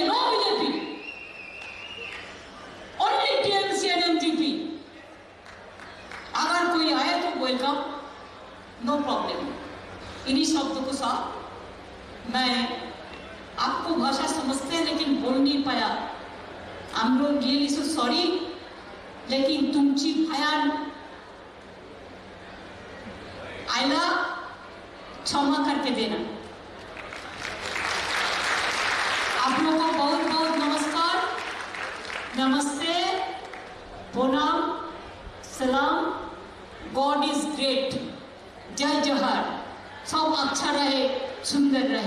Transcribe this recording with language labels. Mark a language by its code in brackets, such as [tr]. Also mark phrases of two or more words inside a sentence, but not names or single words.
[en] No BJP, only TMC and MGP. [hi] अगर कोई आए तो [en] welcome, no problem. [hi] इन्हीं शब्दों के साथ मैं आपको भाषा समझते हैं लेकिन बोल नहीं पाया। [en] I'm really so sorry, [hi] लेकिन [kok] तुमची भयान आयला [hi] क्षमा करके देना। आप लोगों को बहुत बहुत नमस्कार, नमस्ते, प्रणाम, सलाम। [en] God is great, [hi] जय जोहर, सब अच्छा रहे, सुंदर रहे।